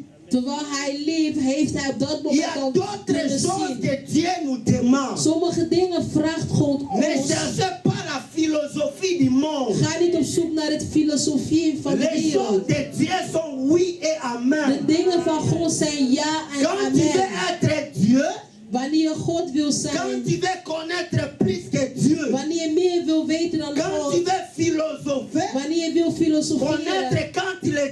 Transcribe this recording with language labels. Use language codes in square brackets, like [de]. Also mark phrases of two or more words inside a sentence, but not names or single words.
[nl] terwijl hij liep, heeft hij op dat [fr] Il y [nl] moment [fr] a [nl] al [fr] d'autres [nl] kunnen [fr] choses [nl] zien. [fr] que Dieu nous demande. [nl] Sommige dingen vraagt God [fr] Ne [nl] ons. [fr] cherchez pas la philosophie du monde. [nl] Ga niet op zoek naar het filosofie van de [fr] Les choses [nl] wereld. [fr] de Dieu sont oui et [nl] De [fr] amen. [nl] dingen van God zijn ja en [fr] Quand tu veux [nl] amen. [fr] être Dieu, [nl] Wanneer je God wil [fr] quand [nl] zijn, [fr] tu veux connaître plus que Dieu, [nl] wanneer je meer wil weten dan [fr] quand tu [nl] God, [fr] veux philosopher, [nl] wanneer je wil filosoferen, [fr] connaître quand